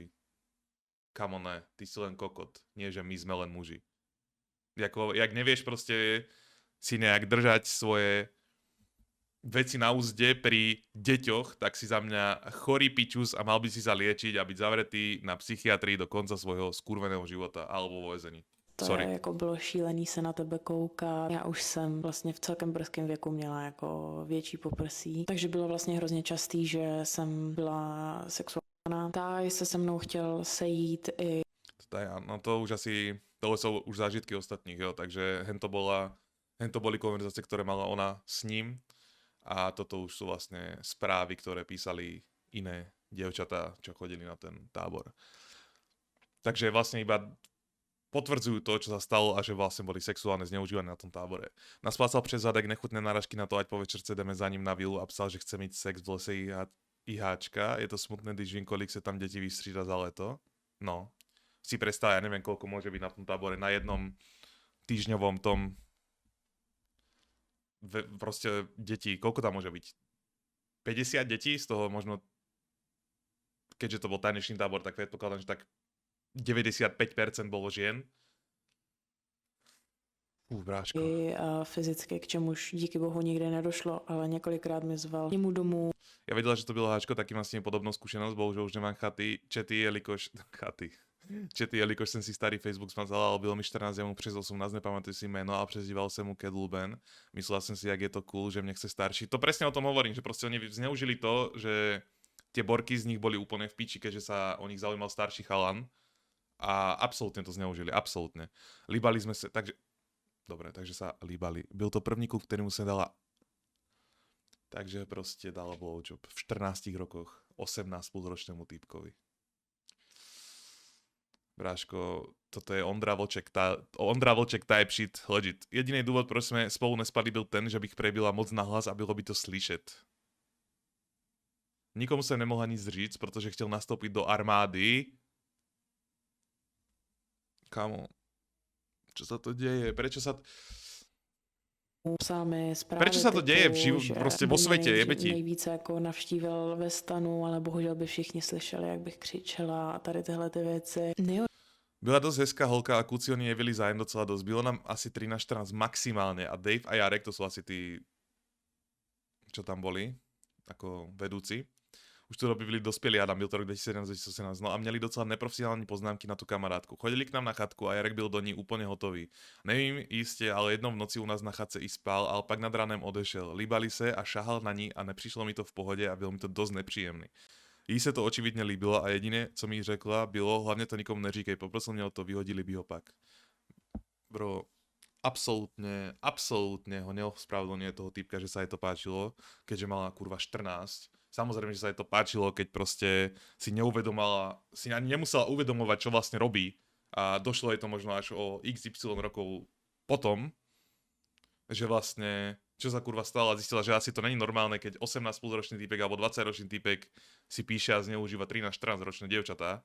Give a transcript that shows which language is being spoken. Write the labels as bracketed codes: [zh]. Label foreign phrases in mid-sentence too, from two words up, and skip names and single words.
[sk] Kamo ne, ty si len kokot. Nie, že my sme len muži. Jak nevieš proste si nejak držať svoje veci na úzde pri deťoch, tak si za mňa chorý pičus a mal by si sa liečiť a byť zavretý na psychiatrii do konca svojho skurveného života alebo vo väzení. [cs] to Sorry. je jako bylo šílený se na tebe koukat. Já už jsem vlastně v celkem brzkém věku měla jako větší poprsí, takže bylo vlastně hrozně častý, že jsem byla sexuálna. Táj se mnou chtěl sejít i [sk] No to už asi, to sú už zážitky ostatních, jo, takže hento boli konverzácie, ktoré mala ona s ním a toto už sú vlastne správy, ktoré písali iné dievčatá, čo chodili na ten tábor. Takže vlastne iba potvrdzujú to, čo sa stalo a že vlastne boli sexuálne zneužívané na tom tábore. [cs] Naspácal přes zadek nechutné náražky na to, ať po večerce jdeme za ním na vilu a psal, že chce mít sex v lese IHčka. Je to smutné, když vím, kolik sa tam deti vystřída za leto. [sk] No, si predstav, ja neviem, koľko môže byť na tom tábore, na jednom týždňovom tom proste detí, koľko tam môže byť? 50 detí, z toho možno, keďže to bol tanečný tábor, tak predpokladám, že tak 95% bolo žien. Bráško. [cs] a fyzicky, k čemuž díky bohu nikdy nedošlo, ale několikrát mi zval k němu domů. Ja vedela, že to bylo háčko, taky mám s ním podobnou skúsenosť, bohužel už nemám čety, jelikož jsem si starý Facebook smazal, ale bylo mi 14, ja mu přes 18, nepamatuji si jméno, ale přezdíval jsem mu Kedluben. Myslela jsem si, jak je to cool, že mne chce starší. [sk] To presne o tom hovorím, že proste oni zneužili to, že tie borky z nich boli úplne v piči, keďže sa o nich zaujímal starší chalan. A absolútne to zneužili, absolútne. Líbali sme sa, takže... Dobre, takže sa líbali. [cs] Byl to první kluk, kterému se dala... [sk] Takže proste dala blowjob v 14 rokoch 18 ročnému týpkovi. Bráško, toto je Ondra Vlček [en] type shit, [sk] legit. [cs] Jediný důvod, proč jsme spolu nespali, byl ten, že bych prebila moc nahlas a bylo by to slyšet. Nikomu jsem nemohla nic říct, protože chtěl nastoupit do armády. [sk] Kamo, čo sa to deje? [cs] Psal mi zprávy [sk] Prečo sa to deje [cs] že [sk] proste [cs] by [sk] vo [cs] mě [sk] svete? Jebe ti. [cs] nejvíce jako navštívil ve stanu, ale bohužel by všichni slyšeli, jak bych křičela a tady tyhle ty věci. Byla dosť hezká holka a kluci oni jevili zájem docela dosť. Bylo nám asi 13-14 maximálne a Dave a Jarek, to sú asi tí, čo tam boli, ako vedúci. Už to doby byli dospělí, Adam, byl to rok 2017-2018, no a měli docela neprofesionální poznámky na tu kamarádku. Chodili k nám na chatku a Jarek byl do ní úplně hotový. Nevím jistě, ale jednou v noci u nás na chatce i spal, ale pak nad ranem odešel. Líbali se a šahal na ní a nepřišlo mi to v pohodě a bylo mi to dost nepříjemný. Jí se to očividně líbilo a jediné, co mi řekla, bylo, hlavně to nikomu neříkej, poprosil mě o to, vyhodili by ho pak. [sk] Bro, absolútne ho neospravedlňuje toho týpka, že sa jej to páčilo, keďže mala kurva 14. Samozrejme, že sa jej to páčilo, keď proste si ani nemusela uvedomovať, čo vlastne robí. A došlo jej to možno až o XY rokov potom, že vlastne, čo sa kurva stalo a zistila, že asi to není normálne, keď 18,5 ročný týpek alebo 20 ročný týpek si píše a zneužíva 13-14 ročné dievčatá.